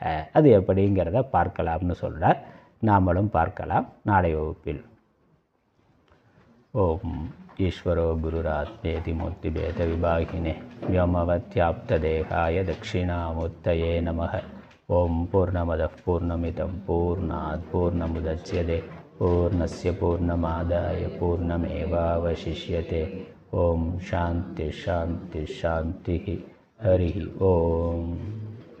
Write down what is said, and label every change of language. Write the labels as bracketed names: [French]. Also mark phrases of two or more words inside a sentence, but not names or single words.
[Tamil] அது எப்படிங்கிறத பார்க்கலாம்னு சொல்கிறார். நாமளும் பார்க்கலாம் நாளை வகுப்பில். [Sanskrit] ॐ ईश्वरो गुरुरात्मेति मूर्तिभेदविभागिने व्योमवद्व्याप्तदेहाय दक्षिणामूर्तये नमः. ॐ पूर्णमदः पूर्णमिदं पूर्णात् पूर्णमुदच्यते पूर्णस्य पूर्णमादाय पूर्णमेवावशिष्यते. ॐ शान्ति शान्ति शान्ति. हरि ॐ.